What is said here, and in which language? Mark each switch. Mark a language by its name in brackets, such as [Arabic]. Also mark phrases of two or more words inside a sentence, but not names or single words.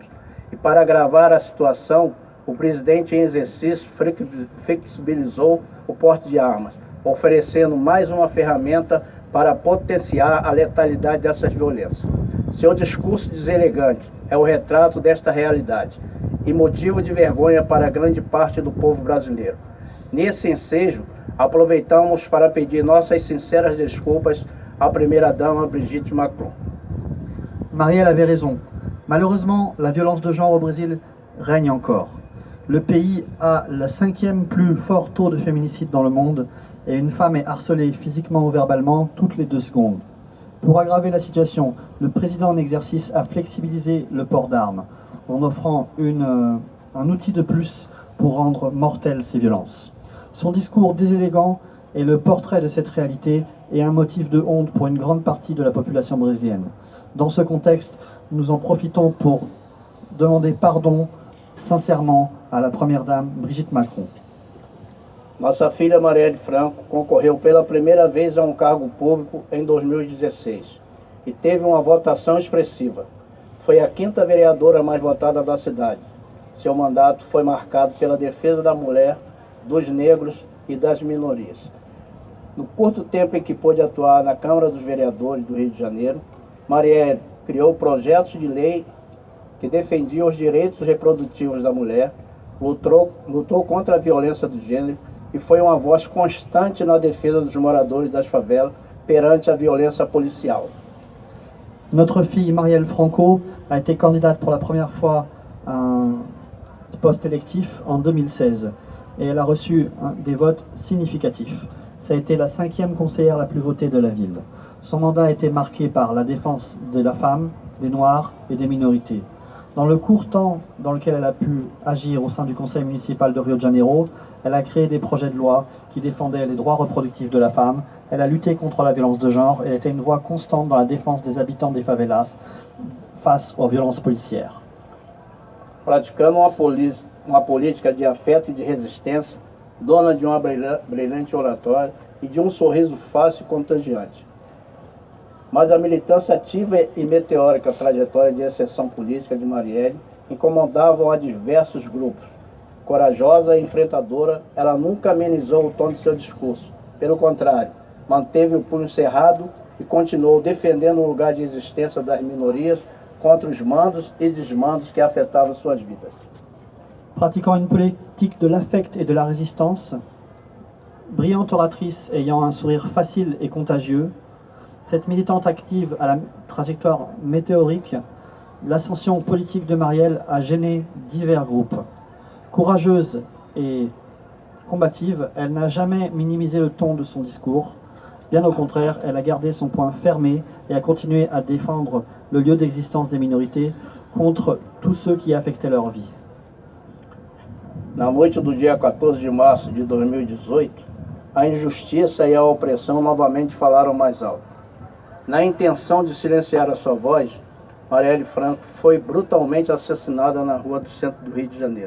[Portuguese] E para agravar a situação, o presidente em exercício flexibilizou o porte de armas, oferecendo mais uma ferramenta para potenciar a letalidade dessas violências. Seu discurso deselegante é o retrato desta realidade e motivo de vergonha para grande parte do povo brasileiro. Nesse ensejo, aproveitamos para pedir nossas sinceras desculpas à primeira-dama Brigitte Macron. [French] Marielle avait raison. Malheureusement, la violence de genre au Brésil règne encore. Le pays a le 5e plus fort taux de féminicide dans le monde et une femme est harcelée physiquement ou verbalement toutes les 2 secondes. Pour aggraver la situation, le président en exercice a flexibilisé le port d'armes en offrant un outil de plus pour rendre mortelles ces violences. Son discours désélégant est le portrait de cette réalité et un motif de honte pour une grande partie de la population brésilienne. Dans ce contexte, nous en profitons pour demander pardon sincèrement à la première dame Brigitte Macron. [Portuguese] Nossa filha Marielle Franco concorreu pela primeira vez a um cargo público em 2016 e teve uma votação expressiva. Foi a 5ª vereadora mais votada da cidade. Seu mandato foi marcado pela defesa da mulher, dos negros e das minorias. No curto tempo em que pôde atuar na Câmara dos Vereadores do Rio de Janeiro, Marielle criou projetos de lei que defendiam os direitos reprodutivos da mulher, lutou contra a violência do gênero e foi uma voz constante na defesa dos moradores das favelas perante a violência policial. [French] Notre fille Marielle Franco a été candidate pour la première fois à un poste électif en 2016 et elle a reçu des votes significatifs. Ça a été la 5e conseillère la plus votée de la ville. Son mandat a été marqué par la défense de la femme, des Noirs et des minorités. Dans le court temps dans lequel elle a pu agir au sein du conseil municipal de Rio de Janeiro, elle a créé des projets de loi qui défendaient les droits reproductifs de la femme, elle a lutté contre la violence de genre et elle était une voix constante dans la défense des habitants des favelas face aux violences policières. [Portuguese] Praticando uma política de afeto e de resistência, dona de uma brilhante oratória e de um sorriso fácil e contagiante. Mas a militância ativa e meteórica trajetória de ascensão política de Marielle incomodavam a diversos grupos, Corajosa e enfrentadora, ela nunca amenizou o tom de seu discurso. Pelo contrário, manteve o punho cerrado e continuou defendendo o lugar de existência das minorias contra os mandos e desmandos que afetavam suas vidas. [French] Pratiquant une politique de l'affect et de la résistance, brillante oratrice ayant un sourire facile et contagieux, cette militante active à la trajectoire météorique, l'ascension politique de Marielle a gêné divers groupes. Courageuse et combative, elle n'a jamais minimisé le ton de son discours. Bien au contraire, elle a gardé son poing fermé et a continué à défendre le lieu d'existence des minorités contre tous ceux qui affectaient leur vie. [Portuguese] Na noite do dia 14 de março de 2018, a injustiça e a opressão novamente falaram mais alto. Na intenção de silenciar a sua voz, Marielle Franco foi brutalmente assassinada na rua do centro do Rio de Janeiro.